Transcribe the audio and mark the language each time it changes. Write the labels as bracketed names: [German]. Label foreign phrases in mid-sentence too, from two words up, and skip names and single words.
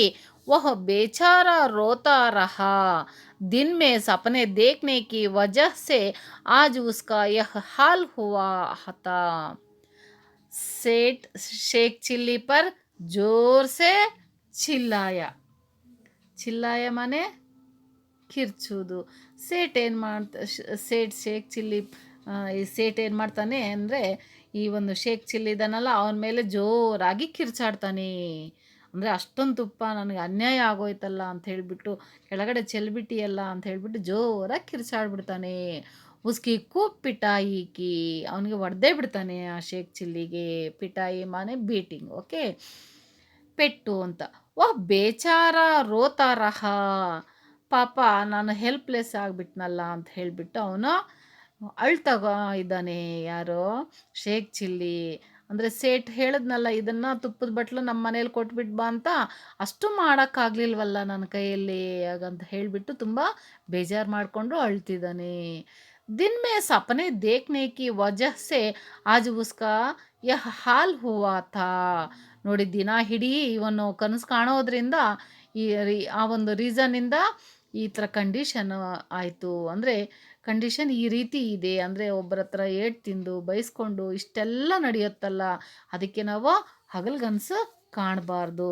[Hindi] वह बेचारा रोता रहा. दिन में सपने देखने की वजह से आज उसका यह हाल हुआ था. सेठ शेख चिल्ली पर जोर से चिल्लाया. चिल्लाया माने ಕಿರ್ಚೋದು. [Kannada] ಸೇಟ್ ಏನು ಶೇಖ್ ಚಿಲ್ಲಿ ಈ ಸೇಟ್ ಏನು ಮಾಡ್ತಾನೆ ಅಂದರೆ ಈ ಒಂದು ಶೇಖ್ ಚಿಲ್ಲಿ ಇದ್ದಾನಲ್ಲ ಅವನ ಮೇಲೆ ಜೋರಾಗಿ ಕಿರ್ಚಾಡ್ತಾನೆ. ಅಂದರೆ ಅಷ್ಟೊಂದು ತುಪ್ಪ ನನಗೆ ಅನ್ಯಾಯ ಆಗೋಯ್ತಲ್ಲ ಅಂತ ಹೇಳಿಬಿಟ್ಟು ಕೆಳಗಡೆ ಚೆಲ್ಬಿಟ್ಟಿಯಲ್ಲ ಅಂತ ಹೇಳಿಬಿಟ್ಟು ಜೋರಾಗಿ ಕಿರ್ಚಾಡ್ಬಿಡ್ತಾನೆ. [Hindi] उसकी खूब पिटाई की [Kannada] ಅವನಿಗೆ ಹೊಡೆದೇ ಬಿಡ್ತಾನೆ ಆ ಶೇಖ್ ಚಿಲ್ಲಿಗೆ. [Hindi] पिटाई माने [Kannada] ಬೀಟಿಂಗ್. ಓಕೆ, ಪೆಟ್ಟು ಅಂತ. [Hindi] वह बेचारा रोता रहा, [Kannada] ಪಾಪ ನಾನು ಹೆಲ್ಪ್ಲೆಸ್ ಆಗಿಬಿಟ್ನಲ್ಲ ಅಂತ ಹೇಳಿಬಿಟ್ಟು ಅವನು ಅಳ್ತಗ ಇದ್ದಾನೆ. ಯಾರೋ ಶೇಖ್ ಚಿಲ್ಲಿ. ಅಂದರೆ ಸೇಠ್ ಹೇಳಿದ್ನಲ್ಲ, ಇದನ್ನು ತುಪ್ಪದ ಬಟ್ಲು ನಮ್ಮ ಮನೇಲಿ ಕೊಟ್ಬಿಟ್ಟು ಬಾ ಅಂತ, ಅಷ್ಟು ಮಾಡೋಕ್ಕಾಗಲಿಲ್ವಲ್ಲ ನನ್ನ ಕೈಯಲ್ಲಿ ಹಾಗಂತ ಹೇಳಿಬಿಟ್ಟು ತುಂಬ ಬೇಜಾರು ಮಾಡಿಕೊಂಡು ಅಳ್ತಿದ್ದಾನೆ. [Hindi] दिन में सपने देखने की वजह से आज उसका यह हाल हुआ था. [Kannada] ನೋಡಿ, ದಿನ ಇಡೀ ಇವನು ಕನಸು ಕಾಣೋದ್ರಿಂದ ಆ ಒಂದು ರೀಸನ್ನಿಂದ ಈ ಥರ ಕಂಡೀಷನ್ ಆಯಿತು. ಅಂದರೆ ಕಂಡೀಷನ್ ಈ ರೀತಿ ಇದೆ. ಅಂದರೆ ಒಬ್ಬರ ಹತ್ರ ಏಟು ತಿಂದು ಬೈಸ್ಕೊಂಡು ಇಷ್ಟೆಲ್ಲ ನಡೆಯುತ್ತಲ್ಲ, ಅದಕ್ಕೆ ನಾವು ಹಗಲ್ಗನಸು ಕಾಣಬಾರ್ದು.